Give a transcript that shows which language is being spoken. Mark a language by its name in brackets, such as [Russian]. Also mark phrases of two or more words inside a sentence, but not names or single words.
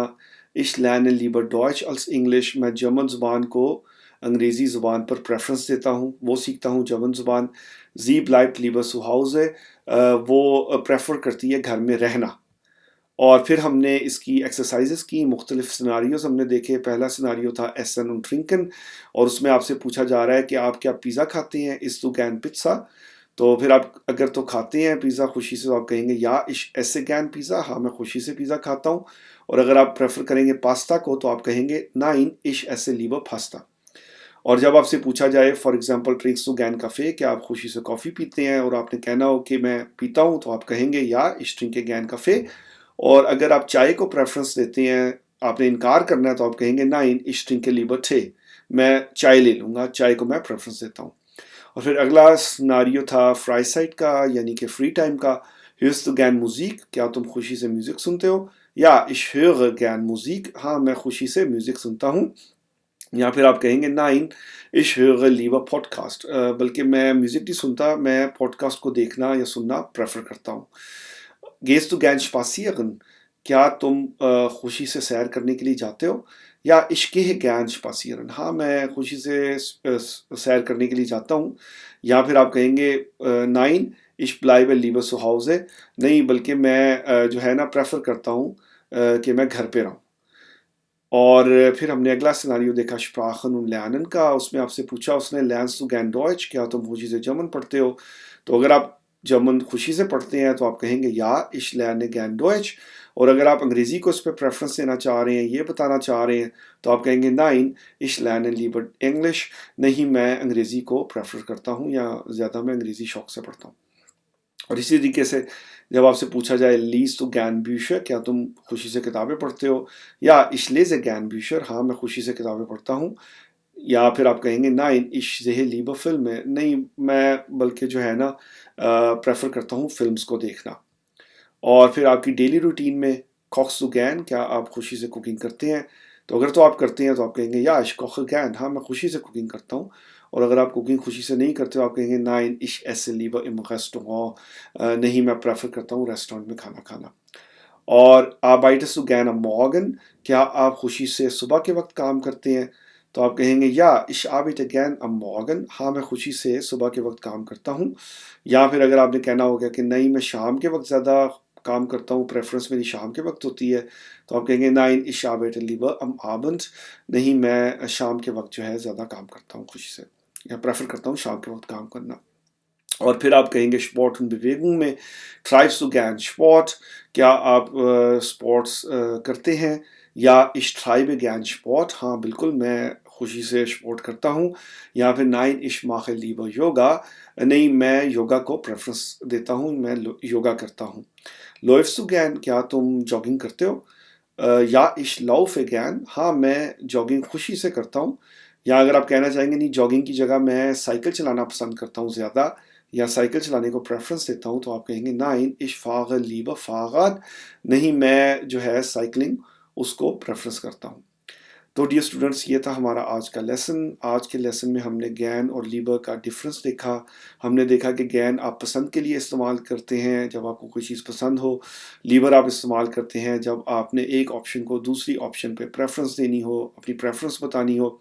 [German] Ich lerne lieber Deutsch als Englisch, [Hindi] मैं जर्मन ज़ुबान को अंग्रेज़ी ज़ुबान पर प्रेफरेंस देता हूँ, वो सीखता हूँ जर्मन ज़ुबान। [German] Sie bleibt lieber zu Hause, [Hindi] वो प्रेफर करती है घर में रहना। और फिर हमने इसकी एक्सरसाइजेस की, मुख्तलिफ सिनारियोज़ हमने देखे। पहला सिनारियो था [German] Essen und trinken, [Hindi] और उसमें आपसे पूछा जा रहा है कि आप क्या पिज़्ज़ा खाते हैं, [German] Isst du gern Pizza. [Hindi] तो फिर आप अगर तो खाते हैं पिज़्ज़ा खुशी से, तो आप कहेंगे [German] Ja ich esse gern Pizza, [Hindi] हाँ मैं खुशी से पिज़्ज़ा खाता हूँ। और अगर आप प्रेफर करेंगे पास्ता को, तो आप कहेंगे [German] nein ich esse lieber Pasta। [Hindi] और जब आपसे पूछा जाए [English] for example [German] Trinkst du gern Kaffee, [Hindi] कि आप खुशी से कॉफ़ी पीते हैं, और आपने कहना हो कि मैं पीता हूँ, तो आप कहेंगे [German] Ja ich trinke gern Kaffee. [Hindi] और अगर आप चाय को प्रेफरेंस देते हैं, आपने इनकार करना है, तो आप कहेंगे [German] Nein ich trinke lieber Tee, [Hindi] मैं चाय ले लूँगा, चाय को मैं प्रेफरेंस देता हूँ। और फिर अगला सिनारियो था फ्राइसाइड का, यानी कि [English] free time [Hindi] का। [German] hörst du gern Musik, [Hindi] क्या तुम खुशी से म्यूजिक सुनते हो? [German] या ich höre gern Musik, [Hindi] हाँ मैं खुशी से म्यूजिक सुनता हूँ। या फिर आप कहेंगे [German] Nein ich höre lieber Podcast, [Hindi] बल्कि मैं म्यूजिक नहीं सुनता, मैं पॉडकास्ट को देखना या सुनना प्रेफर करता हूँ। [German] Gehst du gern spazieren, [Hindi] क्या तुम खुशी से सैर करने के लिए जाते हो? [German] या ich gehe gern spazieren, [Hindi] हाँ मैं खुशी से सैर करने के लिए जाता हूँ। या फिर आप कहेंगे [German] Nein ich bleibe lieber zu Hause, [Hindi] नहीं बल्कि मैं जो है ना प्रेफर करता हूँ कि मैं घर पे रहूँ। और फिर हमने अगला सिनारियो देखा [German] Sprachen und Lernen [Hindi] का, उसमें आपसे पूछा उसने [German] lernst du gern Deutsch, [Hindi] क्या तुम खुशी से जर्मन पढ़ते हो? तो अगर आप जर्मन खुशी से पढ़ते हैं, तो आप कहेंगे [German] Ja ich lerne gern Deutsch. [Hindi] और अगर आप अंग्रेज़ी को इस पे प्रेफ़रेंस देना चाह रहे हैं, ये बताना चाह रहे हैं, तो आप कहेंगे [German] nein ich lerne lieber English, [Hindi] नहीं मैं अंग्रेज़ी को प्रेफ़र करता हूँ, या ज़्यादा मैं अंग्रेज़ी शौक से पढ़ता हूँ। और इसी तरीके से जब आपसे पूछा जाए [German] Liest du gern Bücher, [Hindi] क्या तुम खुशी से किताबें पढ़ते हो? [German] या ich lese gern Bücher, [Hindi] हाँ मैं खुशी से किताबें पढ़ता हूँ। या फिर आप कहेंगे [German] nein ich sehe lieber Filme, [Hindi] नहीं मैं बल्कि जो है ना प्रेफर करता हूँ फिल्म्स को देखना। और फिर आपकी [English] daily routine [Hindi] में [German] kochst du gern, [Hindi] क्या आप खुशी से कुकिंग करते हैं? तो अगर तो आप करते हैं, तो आप कहेंगे [German] Ja ich koche gern, [Hindi] हाँ मैं खुशी से कुकिंग करता हूँ। और अगर आप कुकिंग खुशी से नहीं करते हो, आप कहेंगे [German] nein ich esse lieber im Restaurant, [Hindi] नहीं मैं प्रेफर करता हूँ रेस्टोरेंट में खाना खाना। [German] और arbeitest du gern am Morgen, [Hindi] क्या आप खुशी से सुबह के वक्त काम करते हैं? तो आप कहेंगे [German] Ja ich arbeite gern am Morgen, [Hindi] हाँ मैं खुशी से सुबह के वक्त काम करता हूँ। या फिर अगर आपने कहना होगा कि नहीं मैं शाम के वक्त ज़्यादा काम करता हूँ, प्रेफरेंस मेरी शाम के वक्त होती है, तो आप कहेंगे [German] nein ich arbeite lieber am Abend, [Hindi] नहीं मैं शाम के वक्त जो है ज़्यादा काम करता हूँ खुशी से, या प्रेफर करता हूँ शाम के वक्त काम करना। और फिर आप कहेंगे [German] Sport und Bewegung में treibst du gern Sport, [Hindi] क्या आप स्पोर्ट्स करते हैं? [German] या ich treibe gern Sport, [Hindi] हाँ बिल्कुल मैं खुशी से स्पोर्ट करता हूँ। या फिर [German] nein ich mache lieber Yoga, [Hindi] नहीं मैं योगा को प्रेफरेंस देता हूँ, मैं योगा करता हूँ। [German] läufst du gern, [Hindi] क्या तुम जॉगिंग करते हो? [German] Ja ich laufe gern, [Hindi] हाँ मैं जॉगिंग खुशी से करता हूँ। या अगर आप कहना चाहेंगे नहीं जॉगिंग की जगह मैं साइकिल चलाना पसंद करता हूँ ज़्यादा, या साइकिल चलाने को प्रेफरेंस देता हूँ, तो आप कहेंगे [German] nein ich fahre lieber Fahrrad, [Hindi] नहीं मैं जो है साइकिलिंग उसको प्रेफरेंस करता हूँ। तो [English] dear students, [Hindi] ये था हमारा आज का लेसन। आज के लेसन में हमने गैन और लीबर का डिफरेंस देखा। हमने देखा कि गैन आप पसंद के लिए इस्तेमाल करते हैं जब आपको कोई चीज़ पसंद हो। लीबर आप इस्तेमाल करते हैं जब आपने एक ऑप्शन को दूसरी ऑप्शन पे प्रेफरेंस देनी हो, अपनी प्रेफरेंस बतानी हो।